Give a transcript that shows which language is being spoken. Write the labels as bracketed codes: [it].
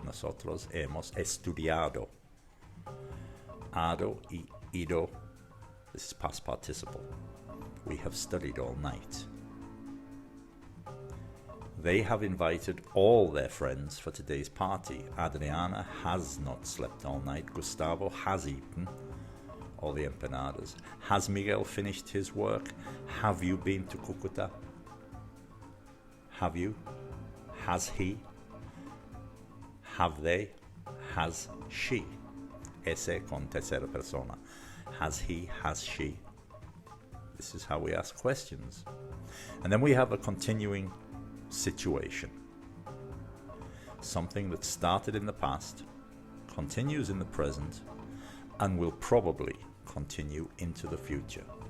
[es] Nosotros hemos estudiado. Hado y ido. [en] This is past participle. We have studied all night. They have invited all their friends for today's party. Adriana has not slept all night. Gustavo has eaten all the empanadas. Has Miguel finished his work? Have you been to Cúcuta? Have you? Has he? Have they? Has she? [es] Ese con tercera persona. [en] Has he? Has she? This is how we ask questions. And then we have a continuing situation. Something that started in the past, continues in the present, and will probably continue into the future.